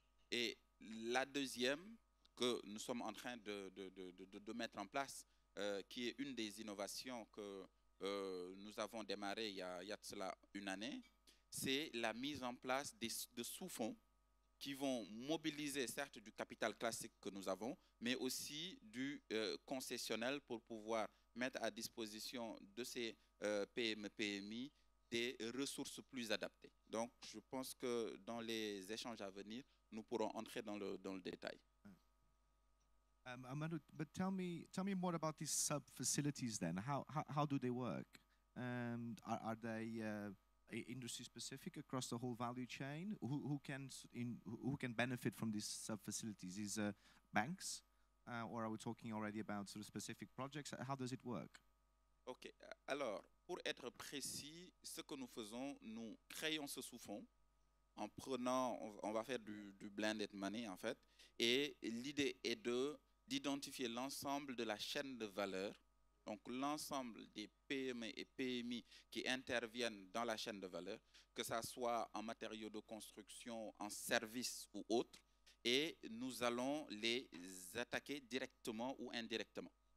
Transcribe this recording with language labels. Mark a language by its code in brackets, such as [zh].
[fr] Et la deuxième, que nous sommes en train de mettre en place, qui est une des innovations que nous avons démarré il y a de cela une année, c'est la mise en place de sous-fonds qui vont mobiliser certes du capital classique que nous avons, mais aussi du concessionnel pour pouvoir mettre à disposition de ces PME, PMI des ressources plus adaptées. Donc, je pense que dans les échanges à venir, nous pourrons entrer dans le détail. [en] Amadou, but tell me more about these sub facilities then. How do they work? Are they industry specific across the whole value chain? Who can benefit from these sub facilities? Is banks, or are we talking already about sort of specific projects? How does it work? [fr] Ok, alors, pour être précis, ce que nous faisons, nous créons ce sous-fonds en prenant, on va faire du blended money en fait, et l'idée est d'identifier l'ensemble de la chaîne de valeur, donc l'ensemble des PME et PMI qui interviennent dans la chaîne de valeur, que ça soit en matériaux de construction, en services ou autres, et nous allons les attaquer directement ou indirectement.